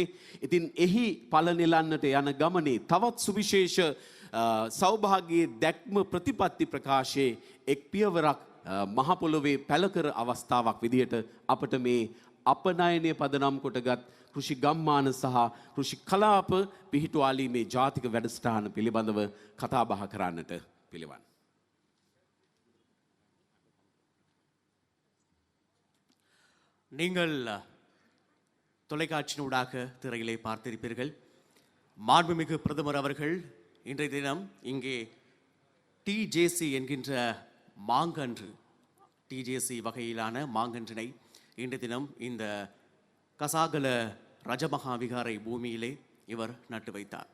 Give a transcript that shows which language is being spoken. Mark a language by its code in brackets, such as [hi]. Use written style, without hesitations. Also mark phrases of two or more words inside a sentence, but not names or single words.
[si] ඉතින් එහි ඵල නෙලන්නට යන ගමනේ තවත් සුවිශේෂ සෞභාග්‍යයේ දැක්ම ප්‍රතිපත්ති ප්‍රකාශයේ එක් පියවරක් මහ පොළොවේ පැලකර අවස්ථාවක් විදිහට අපට මේ අපනයනය පදනම් කොටගත් කෘෂි ගම්මාන සහ කෘෂි කලාප පිහිටුවාලීමේ ජාතික වැඩසටහන පිළිබඳව කතා බහ කරන්නට පිළිවන්. [ta] நீங்கள் தொலைக்காட்சியினூடாக திரையிலே பார்த்திருப்பீர்கள். மாண்புமிகு பிரதமர் அவர்கள் இன்றைய தினம் இங்கே டிஜேசி என்கின்ற மாங்கன்று, டிஜேசி வகையிலான மாங்கன்றினை இன்றைய தினம் இந்த கசாகல ரஜமகா விகாரை பூமியிலே இவர் நட்டு வைத்தார்.